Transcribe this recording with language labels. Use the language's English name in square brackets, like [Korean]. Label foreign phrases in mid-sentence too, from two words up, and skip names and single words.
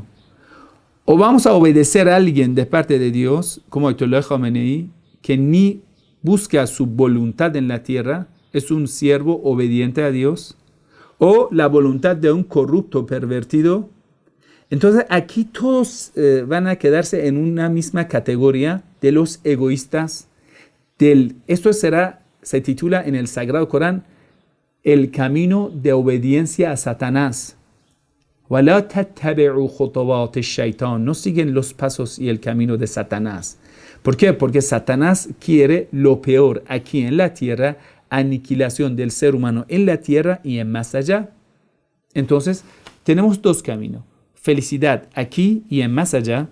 [Spanish] O vamos a obedecer a alguien de parte de Dios, como Ayatollah Khamenei, que ni busca su voluntad en la tierra, es un siervo obediente a Dios, o la voluntad de un corrupto pervertido. Entonces aquí todos van a quedarse en una misma categoría de los egoístas. Esto se titula en el Sagrado Corán el camino de obediencia a Satanás. [Arabic] وَلَا تَتَّبِعُوا خُطُوَاتِ الشَّيْطَانِ. [Spanish] No siguen los pasos y el camino de Satanás. ¿Por qué? Porque Satanás quiere lo peor aquí en la tierra, aniquilación del ser humano en la tierra y en más allá. Entonces, tenemos dos caminos. Felicidad aquí y en más allá.